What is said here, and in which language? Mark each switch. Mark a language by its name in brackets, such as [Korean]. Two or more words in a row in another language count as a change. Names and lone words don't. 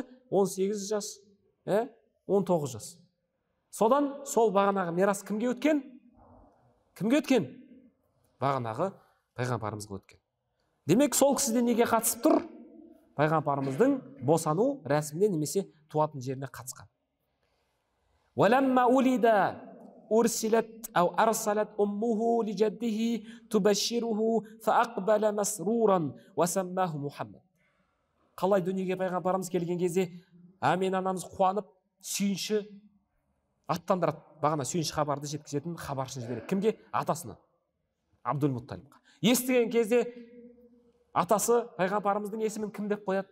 [Kazakh] 18 жас, 19 жас. Содан сол бағанағы мирас кімге өткен? Кімге өткен? Бағанағы пайғамбарымызға өткен. Демек сол кісіде неге қатысып тұр? Пайғамбарымыздың босану рәсіміне немесе туатын жеріне қатысқан. [Arabic] وَلَمَّا أُولِدَ أُرْسِلَتْ أو أرسلت أمه لجده تبشره فأقبل مسرورا وسماه محمد. [Kazakh] Қалай дүниеге пайғамбарымыз келген кезде Әмин анамыз қуанып, сүйінші аттандырады. Бағана сүйінші хабарды жеткізетін хабаршыны жібереді. Кімге? Атасына, Абдул-Мутталибқа. Естіген кезде атасы пайғамбарымыздың есімін кім деп қояды?